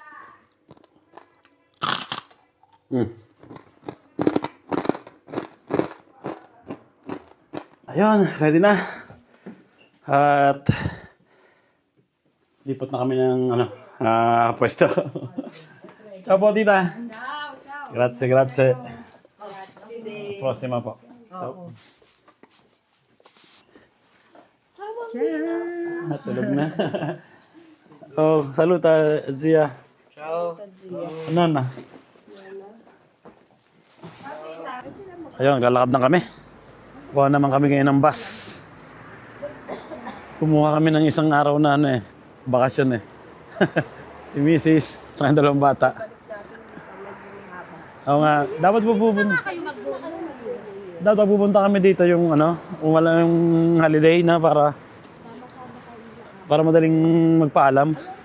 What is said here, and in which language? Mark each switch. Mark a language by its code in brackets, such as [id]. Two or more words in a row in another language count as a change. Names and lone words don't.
[tl] Ayun, ready na. At lipat na kami ng pwesto. Ciao po, tita. [it] Grazie, grazie. Prossima po. Ciao. [tl] Tulog na. [it] Oh, saluta, Zia. Ciao! [tl] Ano na? Ayun, lalakad na kami. Kuha naman kami ngayon ng bus. Kumuha kami ng isang araw na bakasyon eh. Si Mrs. sa kanyang dalawang bata. Oo nga, dapat pupunta kami dito yung kung wala yung holiday na para Para madaling magpaalam.